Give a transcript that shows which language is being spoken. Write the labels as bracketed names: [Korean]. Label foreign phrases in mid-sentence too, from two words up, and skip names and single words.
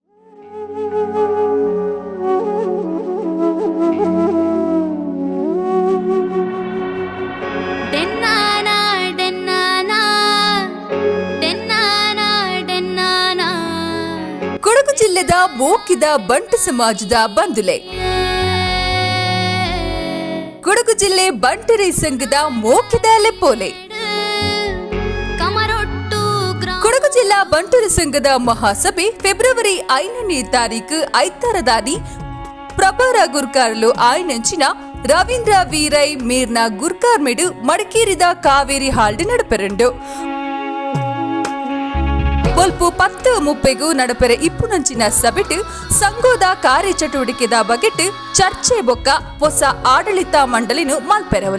[Tulu] ಕೊಡಗು ಜಿಲ್ಲೆದ ಮೋಕಿದ ಬಂಟು ಸಮಾಜದ ಬಂಧುಲೆ. ಕೊಡಗು ಜಿಲ್ಲೆ ಬಂಟರಿ ಸಂಘದ ಮೋಕಿದ ಲೆಪ್ಪೋಲೆ. ಕೊಡಗು ಜಿಲ್ಲಾ ಬಂಟರು ಸಂಘದ ಮಹಾಸಭೆ ಫೆಬ್ರವರಿ 5ನೇ ತಾರೀಕು ಐತಾರದಾನಿ ಪ್ರಭಾರ ಗುರ್ಕಾರ್ಲು ಆಯ್ನಂಚಿನ ರವೀಂದ್ರ ವೀರೈ ಮೀರ್ನ ಗುರ್ಕಾರ್ ಮೆಡು ಮಡಿಕೇರಿದ ಕಾವೇರಿ ಹಾಲ್ಡ್ ನಡಪೆರಂಡು ಬೊಲ್ಪು 10:30 ನಡಪೆರೆ ಇಪ್ಪುನಂಚಿನ ಸಭೆಟ್ ಸಂಘದ ಕಾರ್ಯಚಟುವಟಿಕೆದ ಬಗೆಟ್ ಚರ್ಚೆ ಬೊಕ್ಕ ಹೊಸ ಆಡಳಿತ ಮಂಡಳಿನು ಮಲ್ಪೆರವಲ್ಲ.